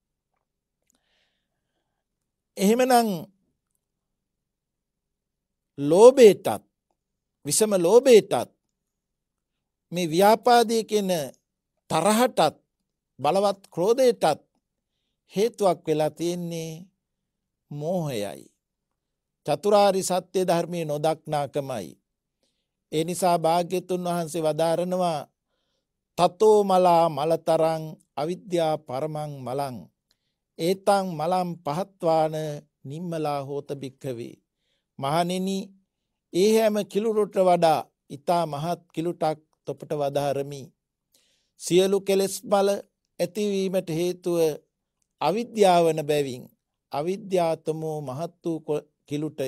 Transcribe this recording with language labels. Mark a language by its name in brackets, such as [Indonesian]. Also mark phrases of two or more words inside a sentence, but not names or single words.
[Sinhala] එහෙමනම් ලෝභයටත් විෂම ලෝභයටත් මේ ව්‍යාපාදය කියන තරහටත් බලවත් ක්‍රෝධයටත් හේතුවක් වෙලා තියෙන්නේ මෝහයයි. චතුරාර්ය සත්‍ය ධර්මයේ නොදක්නාකමයි. ඒ නිසා භාග්‍යතුන් වහන්සේ වදාරනවා [Pali] තතෝ මලා මලතරං අවිද්‍යා පරමං මලං ඒතං මලම් පහත්වාන නිම්මලා හෝත භික්ඛවේ. [Sinhala] මහණෙනි, ඒ හැම කිලුටට වඩා ඊතා මහත් කිලුටක් තොපට වදාරමි. සියලු කෙලෙස් බල ඇතිවීමට හේතුව අවිද්‍යාවන බැවින් අවිද්‍යාතමෝ මහත් වූ කිලුටය.